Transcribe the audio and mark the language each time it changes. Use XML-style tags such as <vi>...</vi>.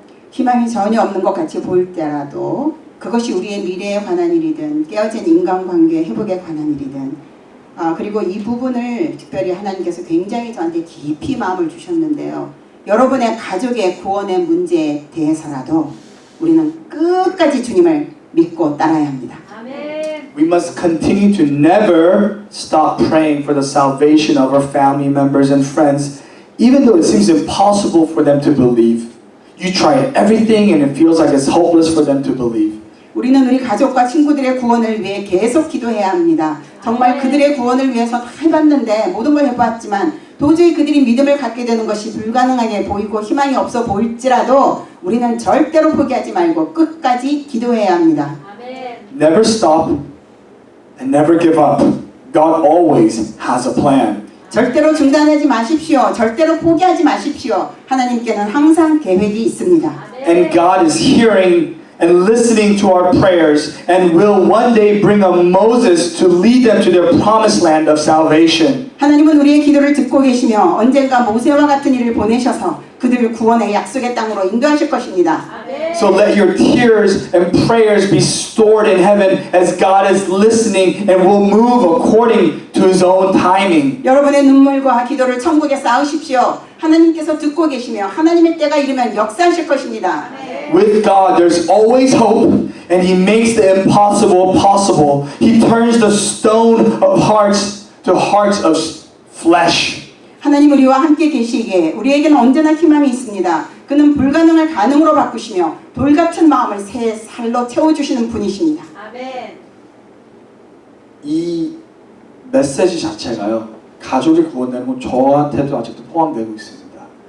<ko>희망이 전혀 없는 것 같이 보일 때라도 그것이 우리의 미래에 관한 일이든 깨어진 인간관계 회복에 관한 일이든 그리고 이 부분을 특별히 하나님께서 굉장히 저한테 깊이 마음을 주셨는데요. 여러분의 가족의 구원의 문제에 대해서라도 우리는 끝까지 주님을 믿고 따라야 합니다.</ko> <en>We must continue to never stop praying for the salvation of our family members and friends, even though it seems impossible for them to believe. You try everything and it feels like it's hopeless for them to believe.</en> <ko>우리는 우리 가족과 친구들의 구원을 위해 계속 기도해야 합니다. 정말 그들의 구원을 위해서 다 해봤는데 모든 걸 해봤지만 도저히 그들이 믿음을 갖게 되는 것이 불가능하게 보이고 희망이 없어 보일지라도 우리는 절대로 포기하지 말고 끝까지 기도해야 합니다.</ko> <en>Never stop and never give up. God always has a plan.</en> <ko>절대로 중단하지 마십시오. 절대로 포기하지 마십시오. 하나님께는 항상 계획이 있습니다.</ko> <en>And God is hearing and listening to our prayers and will one day bring a Moses to lead them to their promised land of salvation.</en> <ko>하나님은 우리의 기도를 듣고 계시며 언젠가 모세와 같은 이를 보내셔서 그들을 구원의 약속의 땅으로 인도하실 것입니다.</ko> <en>So let your tears and prayers be stored in heaven as God is listening and will move according to His own timing.</en> <ko>여러분의 눈물과 기도를 천국에 쌓으십시오. 하나님께서 듣고 계시며 하나님의 때가 이르면 역사하실 것입니다.</ko> <en>With God, there's always hope, and He makes the impossible possible. He turns the stone of hearts to hearts of flesh.</en> <ko>하나님 우리와 함께 계시기에 우리에게는 언제나 희망이 있습니다. 그는 불가능을 가능으로 바꾸시며 돌같은 마음을 새 살로 채워주시는 분이십니다. 아멘. 이 메시지 자체가요, 가족이 구원되는 건 저한테도 아직도 포함되고 있습니다.</ko>